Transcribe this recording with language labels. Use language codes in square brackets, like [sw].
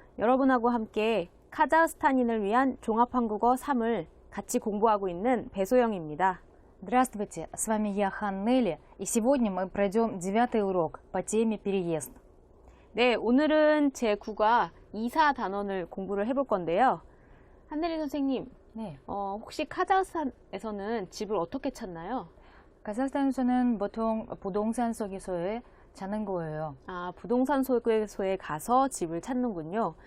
[ko] 여러분하고 함께 카자흐스탄인을 위한 종합한국어 3을 같이 공부하고 있는 배소영입니다. [ru] Здравствуйте, с вами я, Хан Нелли, и сегодня мы пройдем 9-й урок по теме «Переезд». [ko] 네, 오늘은 제9과 이사 단원을 공부를 해볼 건데요. 한네리 선생님, 네. 혹시 카자흐스탄에서는 집을 어떻게 찾나요? 카자흐스탄에서는 보통 부동산 소개소에 찾는 거예요. 아, 부동산 소개소에 가서 집을 찾는군요.